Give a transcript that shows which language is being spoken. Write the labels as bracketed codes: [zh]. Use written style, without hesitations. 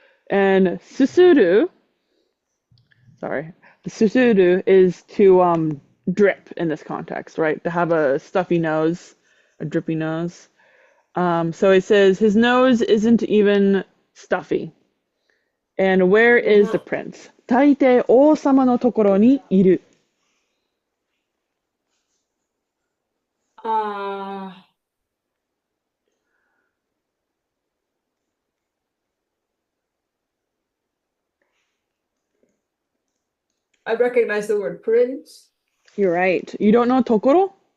[en] And susuru, sorry, the susuru is to drip in this context, right? To have a stuffy nose, a drippy nose. So it says his nose isn't even stuffy. And where is the uh-huh. prince? [ja] 大抵王様のところにいる。 [en] uh, I recognize the word prince. You're right. You don't know ところ?